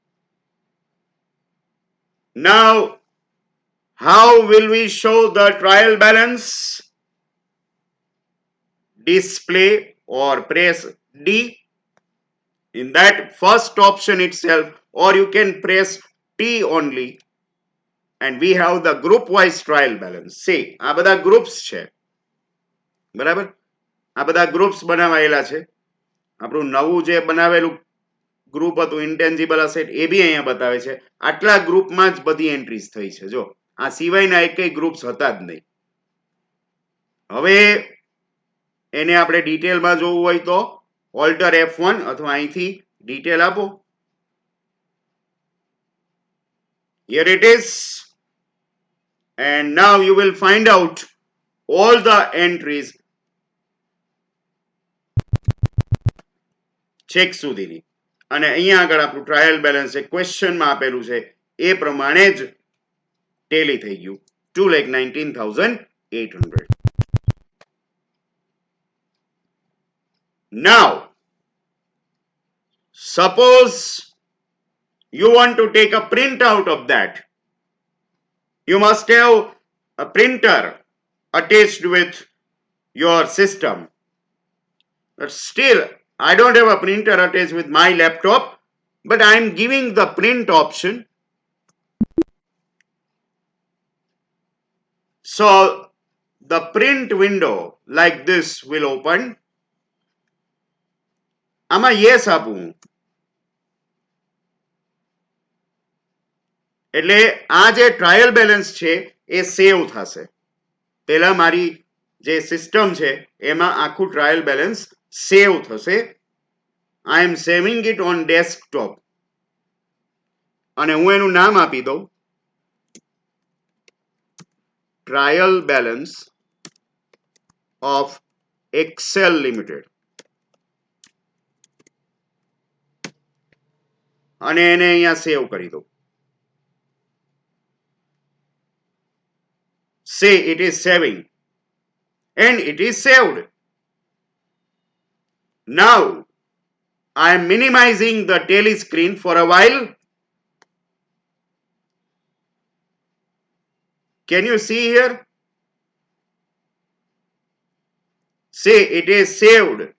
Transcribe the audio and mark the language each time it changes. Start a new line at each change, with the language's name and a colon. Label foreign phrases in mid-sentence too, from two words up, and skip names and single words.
English: Now how will we show the trial balance? Display or press D in that first option itself or you can press T only and we have the group wise trial balance.
Gujarati: See આ બધા groups છે બરાબર આ બધા groups બનાવાયેલા છે આપણું નવું જે બનાવેલું ગ્રુપ હતું
English: intangible asset
Gujarati: એ બી અહીંયા બતાવે છે આટલા ગ્રુપમાં જ બધી એન્ટ્રીઝ થઈ છે જો આ સિવાયના એકેય ગ્રુપ્સ હતા જ નહીં હવે એને આપણે ડિટેલમાં જોવું હોય તો ઓલ્ટર F1 અથવા અહીંથી ડિટેલ આપો
English: here it is and now you will find out all the entries
Gujarati: ચેક સુધીની અને અહીંયા આગળ આપણું
English: trial balance
Gujarati: છે ક્વેશ્ચનમાં આપેલું છે એ પ્રમાણે જ ટેલી થઈ ગયું 2,19,800 now
English: suppose you want to take a print out of that you must have a printer attached with your system but still I don't have a printer attached with my laptop but I am giving the print option so the print window like this will open
Gujarati: આમાં yes આપું એટલે આ જે
English: trial balance
Gujarati: છે એ સેવ થશે પહેલા મારી જે સિસ્ટમ છે એમાં આખું ટ્રાયલ બેલેન્સ સેવ થશે
English: I am saving it on desktop
Gujarati: અને હું એનું નામ આપી દઉં
English: trial balance of Excel Limited
Gujarati: અને એને અહીંયા સેવ કરી દઉં
English: say it is saving and it is saved now I am minimizing the tally screen for a while can you see here say it is saved